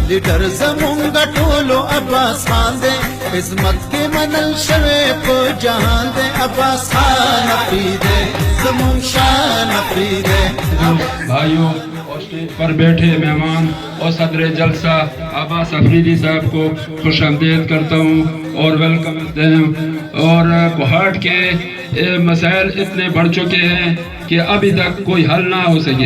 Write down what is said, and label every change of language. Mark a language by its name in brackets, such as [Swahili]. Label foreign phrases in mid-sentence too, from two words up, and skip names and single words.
[Pashto] لیڈر زمونگا ٹولو عباس خان دے عظمت کے منل شوے پو جہان دے عباس خان افریدے زمون شان افریدے [Urdu] بھائیوں اور اسٹیج پر بیٹھے مہمان اور صدر جلسہ عباس افریدی صاحب کو خوش آمدید کرتا ہوں اور ویلکم کرتے ہیں اور کوہاٹ کے مسائل اتنے بڑھ چکے ہیں کہ ابھی تک کوئی حل نہ ہو سکے